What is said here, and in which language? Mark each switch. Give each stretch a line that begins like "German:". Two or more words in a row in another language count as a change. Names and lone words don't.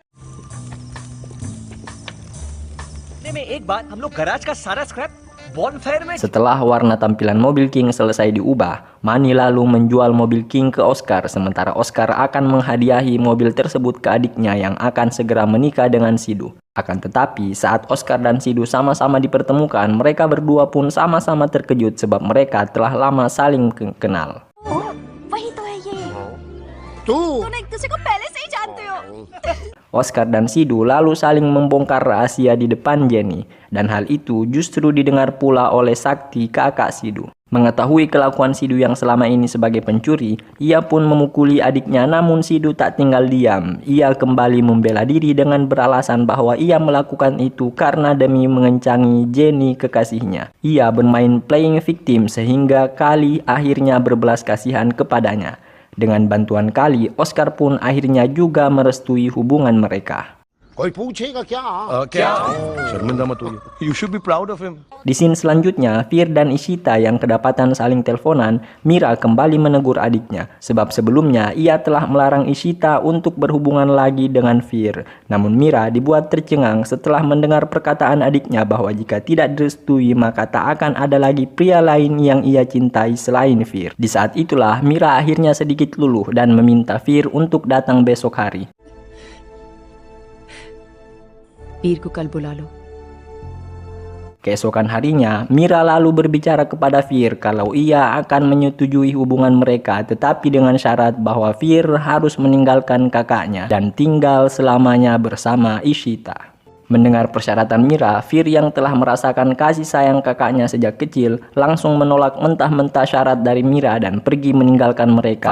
Indonesian: Setelah warna tampilan mobil King selesai diubah, Mani lalu menjual mobil King ke Oscar, sementara Oscar akan menghadiahi mobil tersebut ke adiknya yang akan segera menikah dengan Sidu. Akan tetapi, saat Oscar dan Sidu sama-sama dipertemukan, mereka berdua pun sama-sama terkejut sebab mereka telah lama saling kenal.
Hindi: वही तो है ये दोनों एक दूसरे को पहले से ही जानते हो
Indonesian: Oscar dan Sidu lalu saling membongkar rahasia di depan Jenny, dan hal itu justru didengar pula oleh Sakti, kakak Sidu. Mengetahui kelakuan Sidu yang selama ini sebagai pencuri, ia pun memukuli adiknya, namun Sidu tak tinggal diam. Ia kembali membela diri dengan beralasan bahwa ia melakukan itu karena demi mengencangi Jenny kekasihnya. Ia bermain
English: playing victim
Indonesian: sehingga Kali akhirnya berbelas kasihan kepadanya. Dengan bantuan Kali, Oscar pun akhirnya juga merestui hubungan mereka.
Hindi: कोई पूछेगा क्या? क्या शर्मिंदा मत होइए.
English: You should be proud of him.
Indonesian: Di scene selanjutnya, Fir dan Ishita yang kedapatan saling teleponan, Mira kembali menegur adiknya, sebab sebelumnya ia telah melarang Ishita untuk berhubungan lagi dengan Fir. Namun Mira dibuat tercengang setelah mendengar perkataan adiknya bahwa jika tidak direstui maka tak akan ada lagi pria lain yang ia cintai selain Fir. Di saat itulah Mira akhirnya sedikit luluh dan meminta Fir untuk datang besok hari.
Hindi: वीर को कल बुला लो.
Indonesian: Keesokan harinya, Mira lalu berbicara kepada Fir kalau ia akan menyetujui hubungan mereka, tetapi dengan syarat bahwa Fir harus meninggalkan kakaknya dan tinggal selamanya bersama Ishita. Mendengar persyaratan Mira, Fir yang telah merasakan kasih sayang kakaknya sejak kecil langsung menolak mentah-mentah syarat dari Mira dan pergi meninggalkan mereka.